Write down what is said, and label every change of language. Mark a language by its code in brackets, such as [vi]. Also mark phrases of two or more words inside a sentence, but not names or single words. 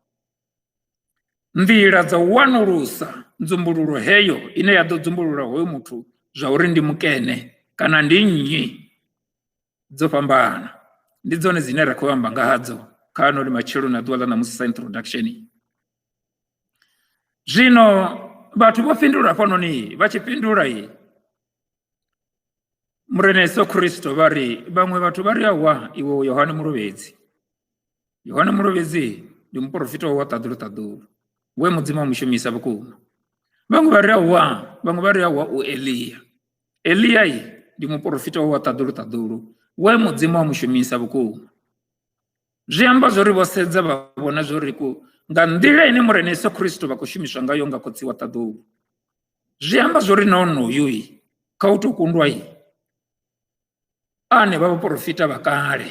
[ve] Nḓila dza u wanulusa nzumbululo heyo ine ya ḓo dzumbulula hoyo muthu zwa uri ndi mukene kana ndi nnyi dzo fhambana, ndi dzone dzine ra khou amba nga hadzo kha ano matshelo na ḓuvha ḽa ṋamusi sa introduction. Zwino vhathu vho fhindula fhanoni, vha tshi fhindula Murena Yesu Kristo vha ri, vhaṅwe vhathu vha ri awa iwe Yohane Mulovhedzi. Yohane Mulovhedzi ndi muprofita wa ṱaḓulu, we mudzimu a mushumisa vhukuma. Vhaṅwe vha ri awa u Eliya. Eliya ndi muprofita wa ṱaḓulu, we mudzimu a mushumisa vhukuma. Zwi amba zwori vho sedza vha vhona zwori nga nḓila ine Murena Yesu Kristo vha khou shumiswa ngayo nga khotsi wa ṱaḓulu, zwi amba zwori na onoyu kha u tou kundwa ane vha vhaprofita vha kale.